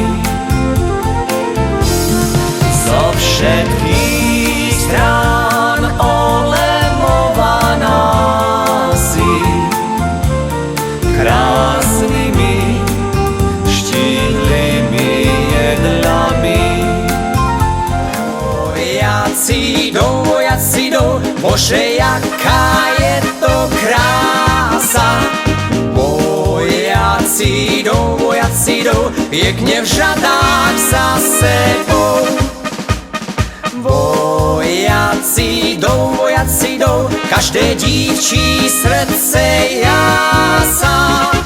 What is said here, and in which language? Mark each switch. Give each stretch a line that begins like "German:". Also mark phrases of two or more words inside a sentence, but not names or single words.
Slovak: Zo všetkých strán olevovaná si krásnymi štíhlými jedlami.
Czech: Vojaci jdou, bože, jaká je to krása. Vojaci jdou, pěkně v řadách za sebou. Vojaci jdou, každé dívčí srdce jásá.